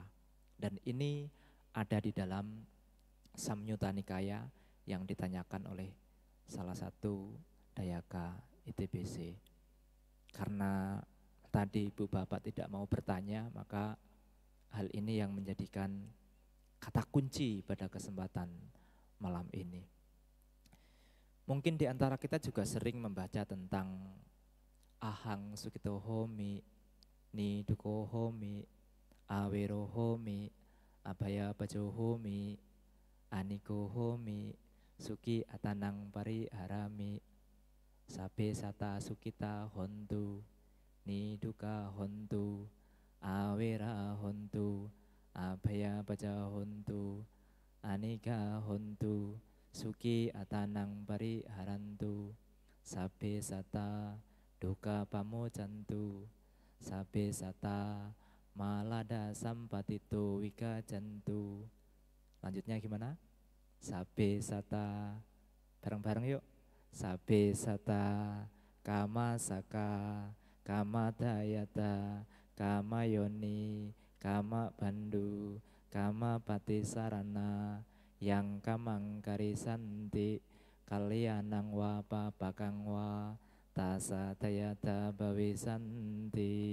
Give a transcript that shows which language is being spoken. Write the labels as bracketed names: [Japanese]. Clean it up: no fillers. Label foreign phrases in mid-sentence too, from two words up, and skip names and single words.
[Indonesian] Dan ini ada di dalam Samyutta Nikaya yang ditanyakan oleh salah satu dayaka ITBC. Karena tadi Ibu Bapak tidak mau bertanya, maka hal ini yang menjadikan kata kunci pada kesempatan malam ini. Mungkin di antara kita juga sering membaca tentang [Pali] ahang sukito homi, niduko homi, awero homi, abaya bajo homi, aniko homi, suki atanang pari harami, sabe sata sukita hontu, niduka hontu, awera hontu, abaya baja hontu, anika hontu, suki atanang pari harantu, sabe sata duka pamocantu, sabe sata malada sampatitu wika jantu. [Indonesian] Lanjutnya gimana? [Pali] Sabe sata, [Indonesian] bareng-bareng yuk. [Pali] Sabe sata kama saka, kama dayata, kama yoni, kama bandu, kama patisarana, yang kamang karisanti, kalyanang wa papakang wa, tasa dayata bawisanti.